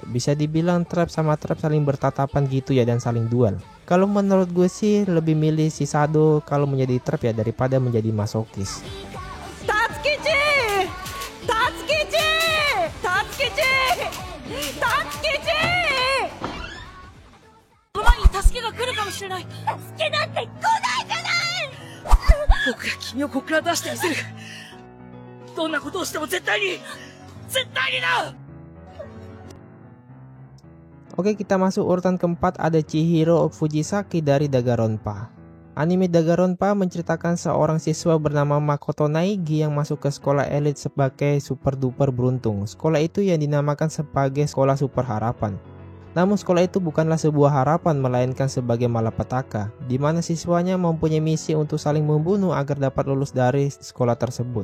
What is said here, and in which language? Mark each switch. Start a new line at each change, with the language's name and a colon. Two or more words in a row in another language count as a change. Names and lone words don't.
Indonesian: Bisa dibilang trap sama trap saling bertatapan gitu ya dan saling duel. Kalau menurut gue sih lebih milih si Sado kalau menjadi trap ya daripada menjadi masokis. Tatsukichi! Tatsukichi! Tatsukichi! Tatsukichi!
Japanese: この前に助けが来るかもしれない。助けなんて来ないじゃない！僕が君をここから出してみせる。どんなことをしても絶対にだ！
Indonesian: Oke, kita masuk urutan keempat, ada Chihiro Fujisaki dari Danganronpa. Anime Danganronpa menceritakan seorang siswa bernama Makoto Naegi yang masuk ke sekolah elit sebagai
English: super duper
Indonesian: beruntung. Sekolah itu yang dinamakan sebagai sekolah super harapan. Namun sekolah itu bukanlah sebuah harapan melainkan sebagai malapetaka, di mana siswanya mempunyai misi untuk saling membunuh agar dapat lulus dari sekolah tersebut.